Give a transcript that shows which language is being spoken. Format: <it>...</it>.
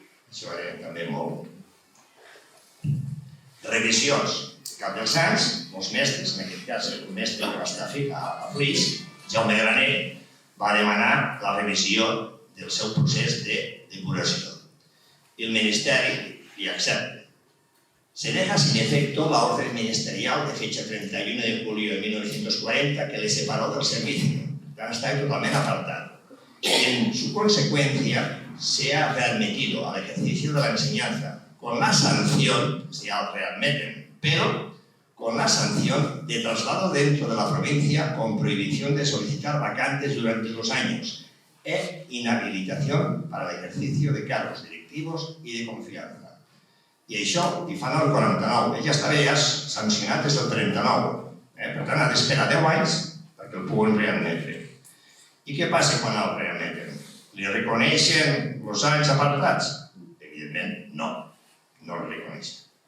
<ca>Això era també molt... Revisions. Al cap dels anys, molts mestres, en aquest cas un mestre que va estar a Flix, Jaume Graner, va demanar la revisió del seu procés de depuració.</ca> <es>Y el Ministerio</es> <ca>li accepta.</ca> <es>Se deja sin efecto la orden ministerial de fecha 31 de julio de 1940 que le separó del servicio. Ya está totalmente apartado. En su consecuencia, se ha readmitido al ejercicio de la enseñanza con la sanción, si ya lo readmiten, pero con la sanción de traslado dentro de la provincia con prohibición de solicitar vacantes durante 2 años e inhabilitación para el ejercicio de cargos directivos y de confianza.</es> <ca>I això hi fan el 49. Ell ja estava ja sancionat des del 39. Per tant, ha d'esperar 10 anys perquè el puguen readmetre. I què passa quan el readmeten? Li reconeixen els anys apartats? Evidentment, no. No el reconeixen.</ca>